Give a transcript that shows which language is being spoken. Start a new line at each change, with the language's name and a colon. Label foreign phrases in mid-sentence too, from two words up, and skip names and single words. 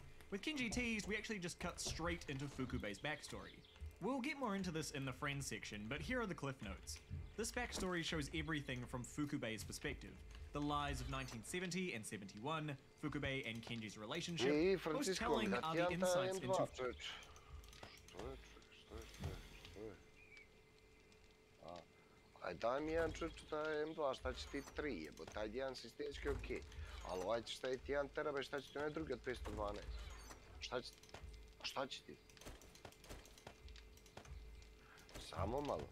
English: With Kinji teased, we actually just cut straight into Fukube's backstory. We'll get more into this in the Friends section, but here are the cliff notes. This backstory shows everything from Fukube's perspective. The lies of 1970 and 71, Fukube and Kenji's relationship. Most telling are the insights into...
Serbian: Aj daj mi jedan čučuta M2, šta će ti 3 jebo, taj jedan sistemski okej. Ali ovaj će staviti 1 terabajt, šta će ti onaj drugi od 512? Šta će ti? Samo malo.